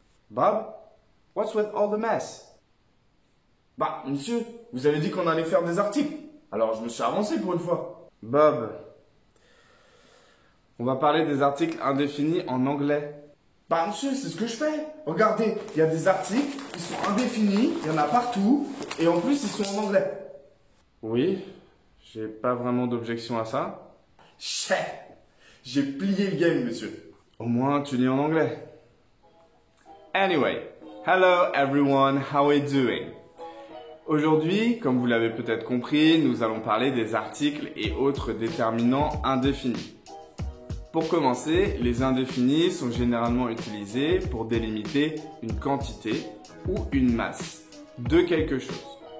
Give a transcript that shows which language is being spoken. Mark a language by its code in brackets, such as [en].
[en] Bob, what's with all the mess? [fr] Bah, monsieur, vous avez dit qu'on allait faire des articles. Alors, je me suis avancé pour une fois. Bob, on va parler des articles indéfinis en anglais. Bah, monsieur, c'est ce que je fais. Regardez, il y a des articles, ils sont indéfinis, il y en a partout, et en plus, ils sont en anglais. Oui, j'ai pas vraiment d'objection à ça. J'ai plié le game, monsieur. Au moins, tu lis en anglais. [en] Anyway, hello everyone, how are you doing? [fr] Aujourd'hui, comme vous l'avez peut-être compris, nous allons parler des articles et autres déterminants indéfinis. Pour commencer, les indéfinis sont généralement utilisés pour délimiter une quantité ou une masse de quelque chose.